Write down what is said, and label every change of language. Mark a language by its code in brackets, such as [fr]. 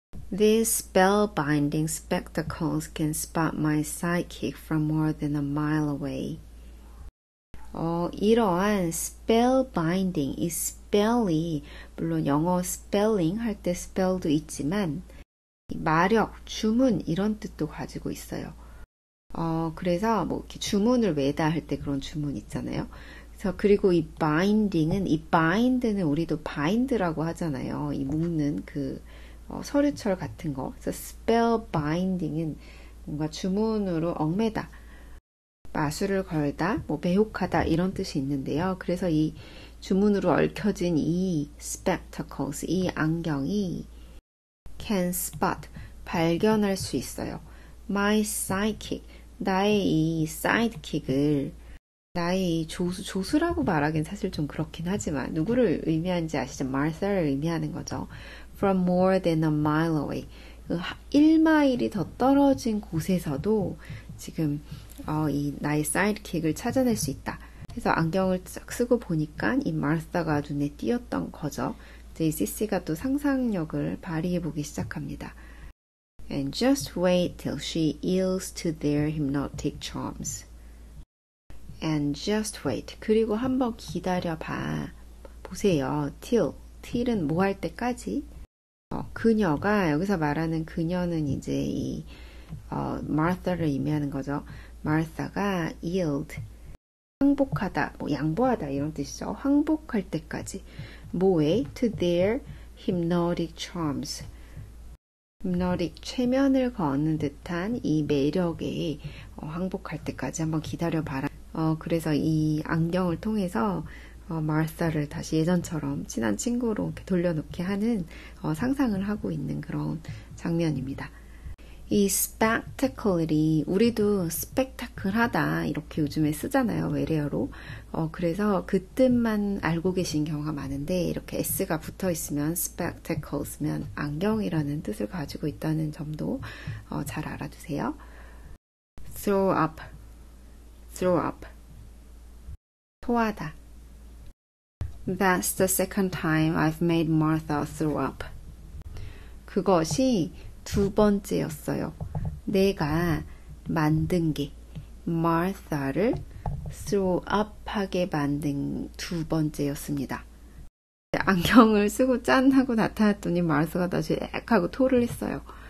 [en] These spellbinding spectacles can spot my sidekick from more than a mile away. [ko] 이러한 spellbinding, 이 spell이 물론 영어 spelling 할 때 spell도 있지만 마력, 주문 이런 뜻도 가지고 있어요. 그래서 뭐 이렇게 주문을 외다 할 때 그런 주문 있잖아요. 그래서 그리고 이 binding은 이 bind는 우리도 bind라고 하잖아요. 이 묶는 그 서류철 같은 거. 그래서 spell binding은 뭔가 주문으로 얽매다, 마술을 걸다, 뭐 매혹하다 이런 뜻이 있는데요. 그래서 이 주문으로 얽혀진 이 spectacles, 이 안경이 [en] can spot, [ko] 발견할 수 있어요. [en] My sidekick, [ko] 나의 이 sidekick을 나의 이 조수라고 말하기는 사실 좀 그렇긴 하지만 누구를 의미하는지 아시죠? Martha를 의미하는 거죠. [en] From more than a mile away. [ko] 1마일이 더 떨어진 곳에서도 지금 이 나의 sidekick을 찾아낼 수 있다. 그래서 안경을 쫙 쓰고 보니까 이 마르사가 눈에 띄었던 거죠. 이 CC가 또 상상력을 발휘해 보기 시작합니다. [en] And just wait till she yields to their hypnotic charms. And just wait. [ko] 그리고 한번 기다려봐. 보세요. till은 뭐 할 때까지? 그녀가 여기서 말하는 그녀는 이제 이 Martha를 의미하는 거죠. Martha가 yield, 항복하다, 뭐 양보하다 이런 뜻이죠. 항복할 때까지. 뭐에? [en] To their hypnotic charms. [ko] hypnotic, 최면을 거는 듯한 이 매력에 항복할 때까지 한번 기다려봐라. 그래서 이 안경을 통해서 마르사를 다시 예전처럼 친한 친구로 이렇게 돌려놓게 하는 상상을 하고 있는 그런 장면입니다. 이 spectacle이 우리도 스펙타클하다 이렇게 요즘에 쓰잖아요. 외래어로. 그래서 그 뜻만 알고 계신 경우가 많은데 이렇게 s가 붙어 있으면 spectacles면 안경이라는 뜻을 가지고 있다는 점도 잘 알아두세요. throw up 토하다. [en] That's the second time I've made Martha throw up. [ko] 그것이 두 번째였어요. 내가 만든 게 Martha를 throw up 하게 만든 두 번째였습니다. 안경을 쓰고 짠 하고 나타났더니 마르사가 다시 액 하고 토를 했어요.